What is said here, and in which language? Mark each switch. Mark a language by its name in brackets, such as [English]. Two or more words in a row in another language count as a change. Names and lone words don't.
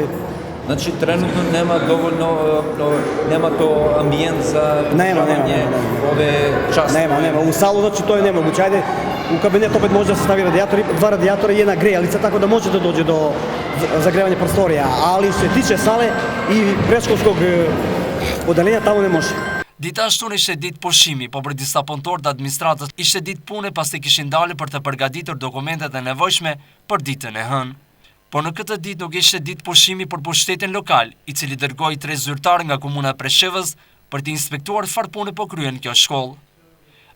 [Serbian] Znači trenutno nema dovoljno, nema to ambijent za održavanje ove časti? Nema, u salu znači to je nemoguće, ajde, u kabinet opet može da se stavi radijator, 2 radijatora i 1 grejalica, tako da može da dođe do zagrevanja prostorija, ali što se tiče sale i predškolskog odeljenja, tamo ne može. [Albanian] Dita ashtu ishte ditë pushimi, po për disa punëtorë të administratës ishte ditë pune pasi kishin dalë për të përgatitur dokumentet e nevojshme për ditën e hënë. Po në këtë ditë nuk ishte ditë pushimi për pushtetin lokal, i cili dërgoi 3 zyrtarë nga komuna e Preshevës për të inspektuar çfarë pune po kryen kjo shkollë.